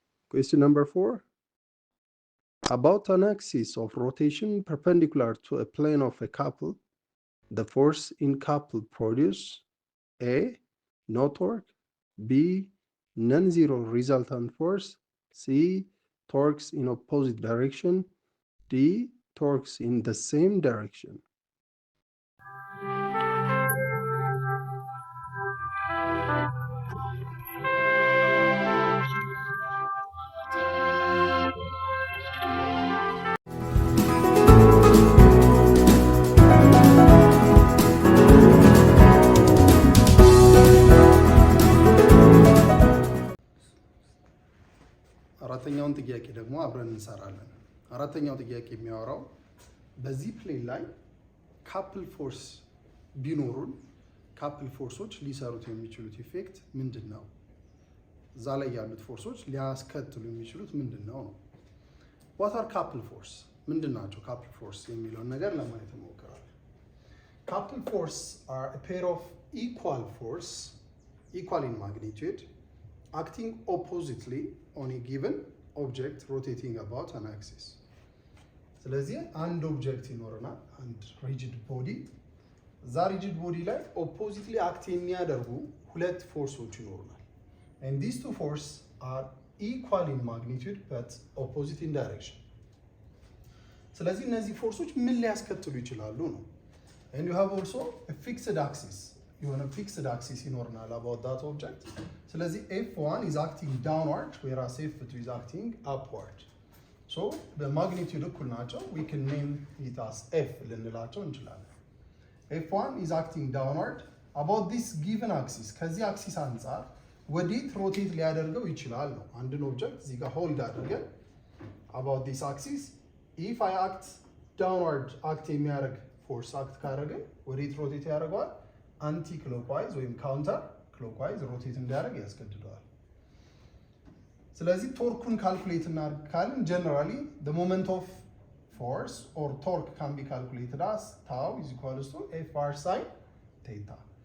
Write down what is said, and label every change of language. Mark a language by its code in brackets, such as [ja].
[en] Question number 4. About an axis of rotation perpendicular to a plane of a couple, the force in couple produce A. No torque B. Non-zero resultant force C. Torques in opposite direction D. Torques in the same direction [am] አራተኛውን ጥያቄ ደግሞ አብረን እንሰራለን አራተኛው ጥያቄ የሚያወራው በዚህ ፕሌን ላይ ካፕል ፎርስ ቢኖሩን ካፕል ፎርሶች ሊሰሩት የሚችሉት ኢፌክት ምንድን ነው? እዛ ላይ ያሉት ፎርሶች ሊያስከትሉ የሚችሉት ምንድን ነው? [en] ዋት አር ካፕል ፎርስ? [am] ምንድን ናቸው ካፕል ፎርስ የሚለውን ነገር ለማየት እንሞክራለን። ካፕል ፎርስ አር [en] a pair of equal force, equal in magnitude, acting oppositely on a given object rotating about an axis. [am] ስለዚህ አንድ ኦብጀክት ይኖረናል፣ አንድ ሪጂድ ቦዲ። እዛ ሪጂድ ቦዲ ላይ ኦፖዚትሊ አክት የሚያደርጉ ሁለት ፎርሶች ይኖሩናል። [en] and these two forces are equal in magnitude but opposite in direction. [am] ስለዚህ እነዚህ ፎርሶች ምን ሊያስከትሉ ይችላሉ ነው። [en] and you have also a fixed axis. የሆነ fixed axis [am] ይኖርናል [en] about that object. ስለዚህ F1 is acting downward whereas F2 is acting upward. so [am] በማግኒቲዩድ እኩል ናቸው። [en] we can name it as F [am] ልንላቸው እንችላለን። [en] F1 is acting downward about this given axis. [am] ከዚህ አክሲስ አንጻር ወዴት ሮቴት ሊያደርገው ይችላል ነው። አንድን ኦብጀክት እዚህ ጋር ሆልድ አድርገን [en] about this axis if I act downward [am] አክት የሚያደርግ ፎርስ አክት ካደረግን ወዴት ሮቴት ያደርገዋል? አንቲ ክሎክዋይዝ ወይም ካውንተር ክሎክዋይዝ ሮቴት እንዲያደርግ ያስገድደዋል። ስለዚህ ቶርኩን ካልኩሌት እናድርግ ካልን ጀነራሊ [en] the moment of force or torque can be calculated as tau is equals to Fr sin theta.